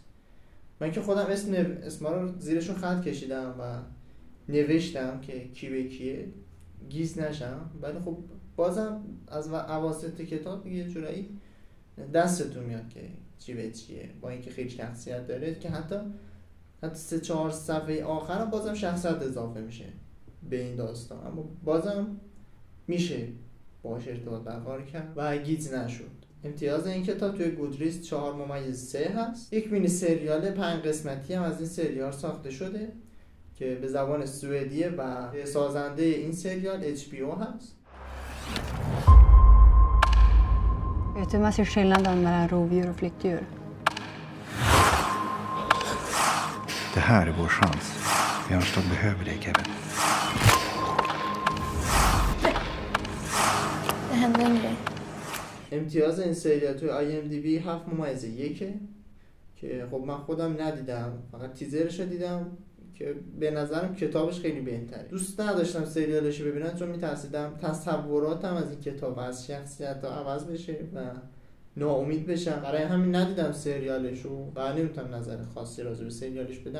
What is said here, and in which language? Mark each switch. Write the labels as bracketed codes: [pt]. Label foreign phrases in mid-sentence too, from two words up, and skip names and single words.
[fa] من که خودم اسما رو زیرشون خط کشیدم و نوشتم که کی به کیه، گیج نشم، ولی خب بازم از اواسط کتاب یه جورایی دستتون میاد که چی به چیه، با اینکه خیلی شخصیت داره که حتی 3-4 صفحه آخر هم بازم شخصیت اضافه میشه به این داستان، اما بازم میشه باهاش ارتباط برقرار کرد و گیج نشد. امتیاز این کتاب توی گودریز 4.3 هست. یک مینی سریال 5 قسمتی هم از این سریال ساخته شده که به زبان سوئدیه و سازنده این سریال HBO هست. [sv] Vet du vad som är skillnaden mellan rovdjur och flyttdjur? Det här är vår chans. Björnstad behöver dig, Kevin. Det hände en grej. [fa] امتیاز این سریال توی IMDb 7.1 که خب من خودم ندیدم، فقط تیزرش رو دیدم که به نظرم کتابش خیلی بهتره. دوست نداشتم سریالش رو ببینم چون میترسیدم تصوراتم از این کتاب از شخصیت ها عوض بشه و ناامید بشم، برای همین ندیدم سریالش رو و نمیتونم نظر خاصی راجع به سریالش بدم.